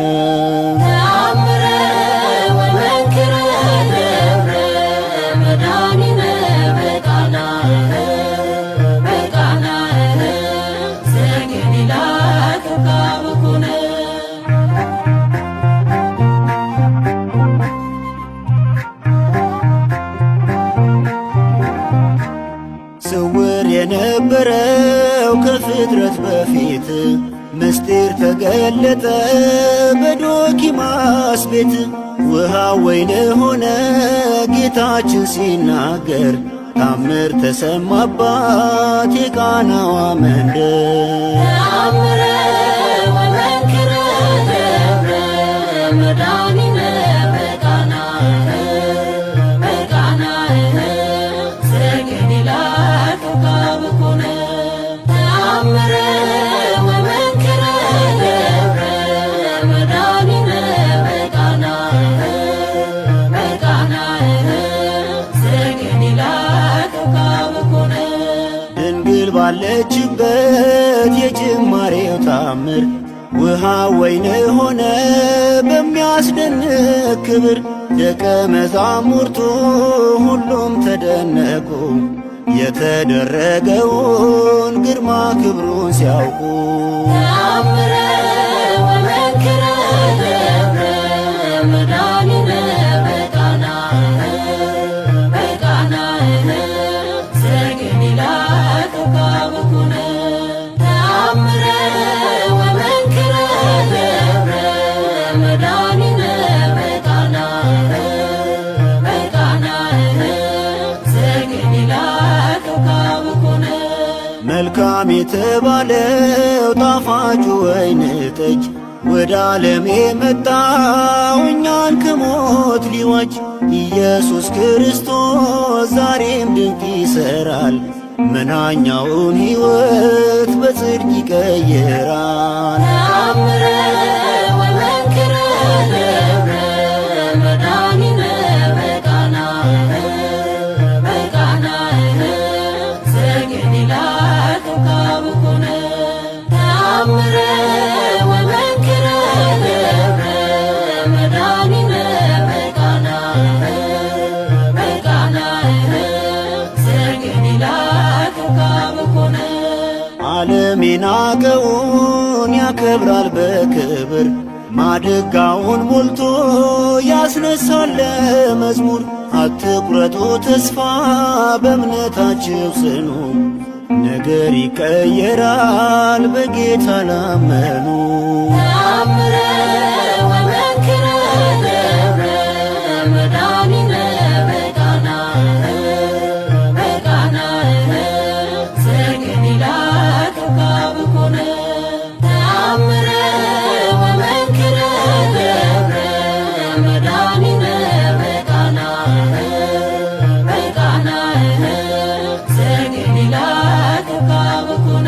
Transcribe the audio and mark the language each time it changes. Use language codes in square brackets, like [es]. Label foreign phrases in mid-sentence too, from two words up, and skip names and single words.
[gez] ተአምረ ወመንክረ ገብረ መድኃኒነ በቃና ዘገሊላ ክብካብ ኮነ። [am] ስውር የነበረው ከፍጥረት በፊት ምስጢር ተገለጠ በዶኪማስ ቤት። ውሃ ወይን ሆነ ጌታችን ሲናገር ታምር ተሰማባት የቃናዋ መንደር። [gez] ተአምረ ወመንክረ ገብረ መድኃኒነ በቃና ዘገሊላ ክብካብ ኮነ ተአምረ ወመንክረ ገብረ መድኃኒነ በቃና ዘገሊላ ክብካብ ኮነ። [am] ድንግል ባለችበት የጅማሬው ታምር ውሃ ወይን ሆነ በሚያስደንቅ ክብር። ደቀ መዛሙርቱ ሁሉም ተደነቁ የተደረገውን ግርማ ክብሩን ሲያውቁ። [gez] ተአምረ ወመንክረ ገብረ መድኃኒነ በቃና ዘገሊላ ክብካብ ኮነ ተአምረ ወመንክረ ገብረ መድኃኒነ በቃና ዘገሊላ ክብካብ ኮነ። [am] መልካም የተባለው ጣፋጩ ወይን ጠጅ ወደ ዓለም የመጣው እኛን ከሞት ሊዋጅ ኢየሱስ ክርስቶስ ዛሬም ድንቅ ይሠራል። መናኛውን ሕይወት በጽድቅ ይቀይራል። [gez] ተአምረ ወመንክረ ገብረ መድኃኒነ በቃና ዘገሊላ ክብካብ ኮነ ተአምረ ወመንክረ ገብረ መድኃኒነ በቃና ዘገሊላ ክብካብ ኮነ። [am] ዓለም የናቀውን ያከብራል በክብር ማድጋውን ሞልቶ ያስነሳል ለመዝሙር። አትቁረጡ ተስፋ በእምነታችሁ ጽኑ፣ ነገር ይቀየራል በጌታ ላመኑ። [gez] ተአምረ ወመንክረ ገብረ መድኃኒነ በቃና ዘገሊላ ክብካብ ኮነ ተአምረ ወመንክረ ገብረ መድኃኒነ በቃና ዘገሊላ ክብካብ ኮነ።